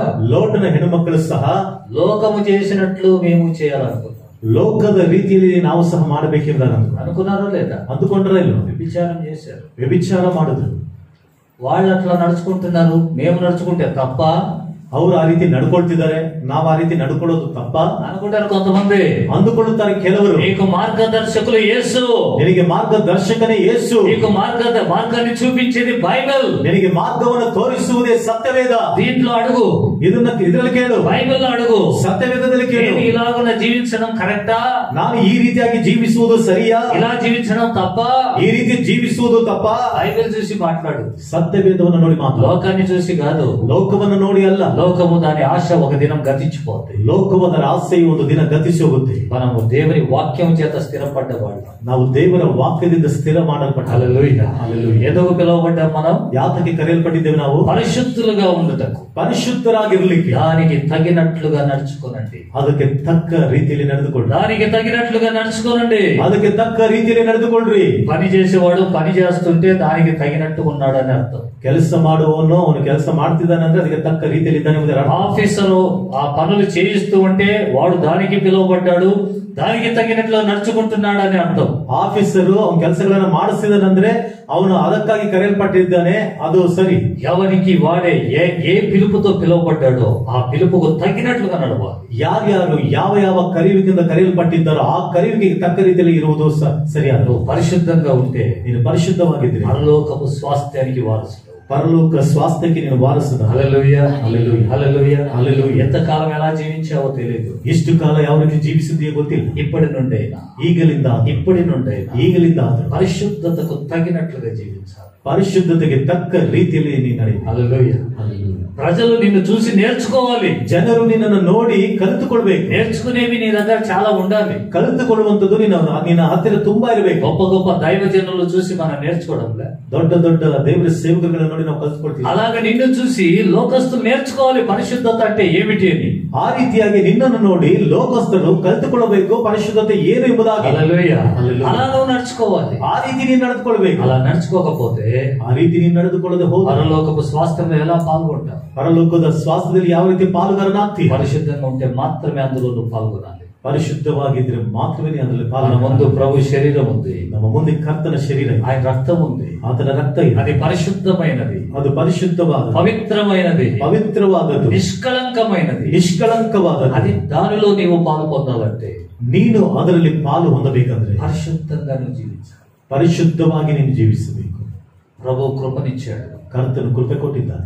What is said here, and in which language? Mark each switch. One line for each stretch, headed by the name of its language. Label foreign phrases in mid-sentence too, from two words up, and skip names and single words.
Kannada: ಲೋಟನ ಹೆಣ್ಣುಮಕ್ಕಳು ಸಹ
Telugu: లోకము చేసినట్లు మేము చేయాలనుకున్నాం.
Kannada: ಲೋಕದ ರೀತಿಯಲ್ಲಿ ನಾವು ಸಹ ಮಾಡಬೇಕೆಂಬುದಾಗಿ
Telugu: అనుకున్నారో లేదా?
Kannada: ಅಂದುಕೊಂಡ್ರೆ ಇಲ್ಲ.
Telugu: వ్యభిచారం చేశారు.
Kannada: ವ್ಯಭಿಚಾರ ಮಾಡಿದ್ರು.
Telugu: వాళ్ళు అట్లా నడుచుకుంటున్నారు, మేము నడుచుకుంటే తప్ప
Kannada: ಅವರು ಆ ರೀತಿ ನಡ್ಕೊಳ್ತಿದ್ದಾರೆ, ನಾವು ಆ ರೀತಿ ನಡ್ಕೊಳ್ಳೋದು ತಪ್ಪ
Telugu: అనుకుంటారు కొంతమంది.
Kannada: ಅಂದುಕೊಳ್ಳುತ್ತಾರೆ ಕೆಲವರು.
Telugu: నీకు మార్గదర్శకులు యేసు,
Kannada: ನಿನಗೆ ಮಾರ್ಗದರ್ಶಕನೇ ಯೇಸು,
Telugu: నీకు మార్గాన్ని చూపించేది బైబిల్,
Kannada: ನಿನಗೆ ಮಾರ್ಗವನ್ನು ತೋರಿಸುವುದೇ ಸತ್ಯವೇದ.
Telugu: దీంట్లో అడుగు,
Kannada: ಇದರಲ್ಲಿ ಕೇಳು,
Telugu: బైబిల్లో అడుగు,
Kannada: ಸತ್ಯವೇದದಲ್ಲಿ ಕೇಳು.
Telugu: నేను ఇలాగున జీవించడం కరెక్టా?
Kannada: ನಾನು ಈ ರೀತಿಯಾಗಿ ಜೀವಿಸುವುದು ಸರಿಯಾ?
Telugu: ఇలా జీవించడం తప్ప?
Kannada: ಈ ರೀತಿ ಜೀವಿಸುವುದು ತಪ್ಪ?
Telugu: బైబిల్ చూసి మాట్లాడు,
Kannada: సత్యవేదವನ್ನು ನೋಡಿ ಮಾತಾಡು.
Telugu: లోకాన్ని చూసి కాదు.
Kannada: ಲೋಕವನ್ನು ನೋಡಿ ಅಲ್ಲ.
Telugu: లోకము దాని ఆశ ఒక దినం గతించిపోతాయి.
Kannada: ಲೋಕವದರ ಆಸೆಯು ಒಂದು ದಿನ ಗತಿಸಿ ಹೋಗುತ್ತೆ.
Telugu: మనము దేవుని వాక్యం చేత స్థిరపడ్డవాళ్ళు,
Kannada: ನಾವು ದೇವರ ವಾಕ್ಯದಿಂದ ಸ್ಥಿರ ಮಾಡಲ್ಪಟ್ಟ.
Telugu: హల్లెలూయా. ఎందుకు పిలువబడ్డాం మనం?
Kannada: ಯಾತಕ್ಕೆ ಕರೆಯಲ್ಪಟ್ಟಿದ್ದೇವೆ ನಾವು?
Telugu: పరిశుద్ధులుగా ఉండుటకు,
Kannada: ಪರಿಶುದ್ಧರಾಗಿರ್ಲಿಕ್ಕೆ.
Telugu: దానికి తగినట్లుగా నడుచుకోనండి,
Kannada: ಅದಕ್ಕೆ ತಕ್ಕ ರೀತಿಯಲ್ಲಿ ನಡೆದುಕೊಳ್ಳಿ.
Telugu: దానికి తగినట్లుగా నడుచుకోనండి.
Kannada: ಅದಕ್ಕೆ ತಕ್ಕ ರೀತಿಯಲ್ಲಿ ನಡೆದುಕೊಳ್ಳ್ರಿ.
Telugu: పని చేసేవాడు పని చేస్తుంటే దానికి తగినట్టు ఉన్నాడని అర్థం.
Kannada: ಕೆಲಸ ಮಾಡುವವನು ಅವನು ಕೆಲಸ ಮಾಡ್ತಿದ್ದಾನೆ ಅಂದ್ರೆ ಅದಕ್ಕೆ ತಕ್ಕ ರೀತಿಯಲ್ಲಿ ಇದ್ದಾನೆ ಎಂಬುದರ ಅರ್ಥ.
Telugu: ఆఫీసరు ఆ పనులు చేయిస్తూ ఉంటే వాడు దానికి పిలువబడ్డాడు, దానికి తగినట్లు నడుచుకుంటున్నాడు అని అర్థం.
Kannada: ಆಫೀಸರು ಅವನ ಕೆಲಸಗಳನ್ನ ಮಾಡಿಸಿದಾನಂದ್ರೆ ಅವನು ಅದಕ್ಕಾಗಿ ಕರೆಯಲ್ಪಟ್ಟಿದ್ದಾನೆ, ಅದು ಸರಿ.
Telugu: ఎవరికి వాడే ఏ పిలుపుతో పిలువబడ్డాడో ఆ పిలుపుకు తగినట్లుగా నడవాలి.
Kannada: ಯಾರ್ಯಾರು ಯಾವ ಕರೆಯುವಿಕೆಯಿಂದ ಕರೆಯಲ್ಪಟ್ಟಿದ್ದಾರೋ ಆ ಕರೆಯುವಿಕೆಗೆ ತಕ್ಕ ರೀತಿಯಲ್ಲಿ ಇರುವುದು ಸರಿಯಾದ.
Telugu: పరిశుద్ధంగా ఉంటే
Kannada: ನೀನು ಪರಿಶುದ್ಧವಾಗಿದ್ದರೆ
Telugu: పరలోకపు స్వాస్థ్యానికి వారసుడు,
Kannada: ಪರಲೋಕ ಸ್ವಾಸ್ಥ್ಯಕ್ಕೆ ನೀನು ವಾರಸುದ.
Telugu: హల్లెలూయా, హల్లెలూయా, హల్లెలూయా, హల్లెలూయా. ఎంతకాలం ఎలా జీవించావో తెలియదు.
Kannada: ಎಷ್ಟು ಕಾಲ ಯಾವ ರೀತಿ ಜೀವಿಸಿದೆಯೋ ಗೊತ್ತಿಲ್ಲ.
Telugu: ఇప్పటి నుండైనా,
Kannada: ಈಗಲಿಂದ
Telugu: ఇప్పటి నుండైనా
Kannada: ಈಗಲಿಂದ
Telugu: పరిశుద్ధతకు తగినట్లుగా జీవించాలి.
Kannada: ಪರಿಶುದ್ಧತೆಗೆ ತಕ್ಕ ರೀತಿಯಲ್ಲಿ ನೀನು ನಡೆಯ.
Telugu: హల్లెలూయా. ప్రజలు నిన్ను చూసి నేర్చుకోవాలి.
Kannada: ಜನರು ನಿನ್ನನ್ನು ನೋಡಿ ಕಲಿತುಕೊಳ್ಬೇಕು.
Telugu: నేర్చుకునేవి నీ దగ్గర చాలా ఉండాలి.
Kannada: ಕಲಿತುಕೊಳ್ಳುವಂತದ್ದು ನಿನ್ನ ಹತ್ತಿರ ತುಂಬಾ ಇರಬೇಕು.
Telugu: గొప్ప గొప్ప దైవజనులు చూసి మనం నేర్చుకోవడంలే,
Kannada: ದೊಡ್ಡ ದೊಡ್ಡ ದೇವರ ಸೇವಕರನ್ನು ನೋಡಿ ನಾವು ಕಲಿತುಕೊಳ್ತೀವಿ.
Telugu: అలాగే నిన్ను చూసి లోకస్తులు నేర్చుకోవాలి పరిశుద్ధత అంటే ఏమిటి అని.
Kannada: ಆ ರೀತಿಯಾಗಿ ನಿನ್ನನ್ನು ನೋಡಿ ಲೋಕಸ್ಥರು ಕಲಿತುಕೊಳ್ಳಬೇಕು ಪರಿಶುದ್ಧತೆ ಏನು ಎಂಬುದಾಗಿ.
Telugu: హల్లెలూయా. అలా నువ్వు నడుచుకోవాలి.
Kannada: ಆ ರೀತಿ ನೀನು ನಡೆದುಕೊಳ್ಬೇಕು.
Telugu: అలా నడుచుకోకపోతే
Kannada: ಆ ರೀತಿ ನೀನು ನಡೆದುಕೊಳ್ಳದೆ ಹೋದ
Telugu: పరలోకపు స్వాస్థ్యంలో ఎలా పాల్గొంటావు?
Kannada: ಪರಲೋಕದ ಸ್ವಾಸ್ಥ್ಯದಲ್ಲಿ ಯಾವ ರೀತಿ ಪಾಲುಗಾರನಾಗ್ತೀವಿ?
Telugu: పరిశుద్ధంగా ఉంటే మాత్రమే అందులో నువ్వు పాల్గొనాలి.
Kannada: ಪರಿಶುದ್ಧವಾಗಿದ್ರೆ ಮಾತ್ರವೇ ನೀನು ಅದರಲ್ಲಿ
Telugu: మన ముందు
Kannada: ಪಾಲ್ಗೊಳ್ಳು.
Telugu: ప్రభు శరీరం ఉంది,
Kannada: ನಮ್ಮ ಮುಂದೆ ಕರ್ತನ ಶರೀರ ಇದೆ.
Telugu: ఆయన రక్తం ఉంది,
Kannada: ಆತನ ರಕ್ತ ಇದೆ.
Telugu: అది పరిశుద్ధమైనది,
Kannada: ಅದು ಪರಿಶುದ್ಧವಾದ
Telugu: పవిత్రమైనది,
Kannada: ಪವಿತ್ರವಾದದ್ದು,
Telugu: నిష్కళంకమైనది.
Kannada: ನಿಷ್ಕಳಂಕವಾದದ್ದು.
Telugu: అది దానిలో నీవు పాలు పొందాలంటే
Kannada: ನೀನು ಅದರಲ್ಲಿ ಪಾಲು ಹೊಂದಬೇಕಂದ್ರೆ
Telugu: పరిశుద్ధంగా నువ్వు జీవించాలి.
Kannada: ಪರಿಶುದ್ಧವಾಗಿ ನೀನು ಜೀವಿಸಬೇಕು.
Telugu: ప్రభు కృపనిచ్చాడు.
Kannada: ಕರ್ತನು ಕೃಪೆ ಕೊಟ್ಟಿದ್ದಾನೆ.